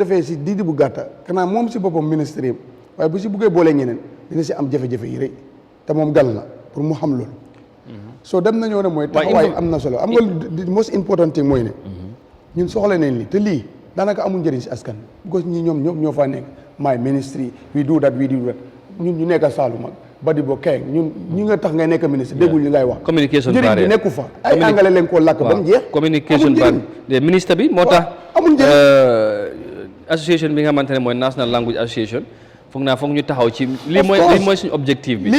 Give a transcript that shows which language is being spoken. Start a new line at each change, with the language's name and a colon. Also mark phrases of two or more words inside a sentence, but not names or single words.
Wolof: defee si diidi bu gàtta kanaa moom si boppam ministre yi waaye bu si buggee boolee ñeneen dina si am jafe-jafe yi rëy te moom gal na pour mu xam loolu soo dem nañoo ne mooy taxawaay am na solo am nga
English: the most important thing
Wolof: mooy ne ñun soxla nañ li te lii daanaka amul njëriñ si askan because ñi ñoom ñoo faa nekk maay ministre yi
English: we do that
Wolof: ñun ñu nekk Saalum ak badi bo kay ñun ñi nga tax ngay nekk ministre déggul li ngay wax communication njëriñ bi nekku fa ay angale leen koo làkk ba mu jeex communication barrière ministre bi moo tax amul njëriñ association bi nga xamante ne mooy National Language Association foog naa foog ñu taxaw ci lii mooy suñu objectif bi.